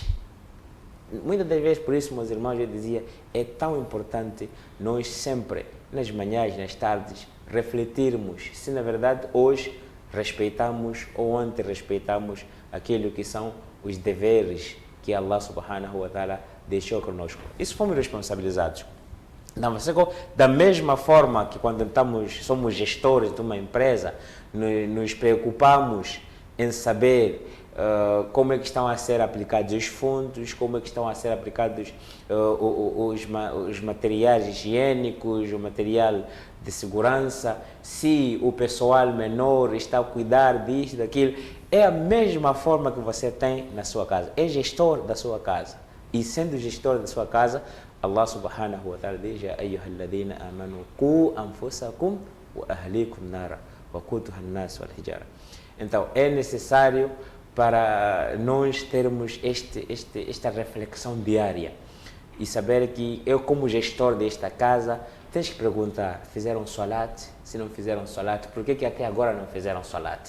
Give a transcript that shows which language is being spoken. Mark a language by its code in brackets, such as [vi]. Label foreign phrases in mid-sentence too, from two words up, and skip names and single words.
[pt] Muitas das vezes, por isso, meus irmãos, eu dizia, é tão importante nós sempre, nas manhãs, nas tardes, refletirmos se, na verdade, hoje respeitamos ou ontem respeitamos aquilo que são os deveres que [ar] الله سبحانه وتعالى [pt] deixou conosco. Isso fomos responsabilizados. Da mesma forma que quando somos gestores de uma empresa, nos preocupamos em saber como é que estão a ser aplicados os fundos, como é que estão a ser aplicados os materiais higiênicos, o material de segurança, se o pessoal menor está a cuidar disto, daquilo. É a mesma forma que você tem na sua casa. É gestor da sua casa. E sendo gestor da sua casa, [ar] الله سبحانه وتعالى diz: يا أيها الذين آمنوا قوا أنفسكم وأهليكم نارا وقودها الناس والحجارة. [pt] Então, é necessário para nós termos esta reflexão diária. e saber que eu, como gestor desta casa, tens que perguntar, fizeram salat? Se não fizeram salat, por que até agora não fizeram salat?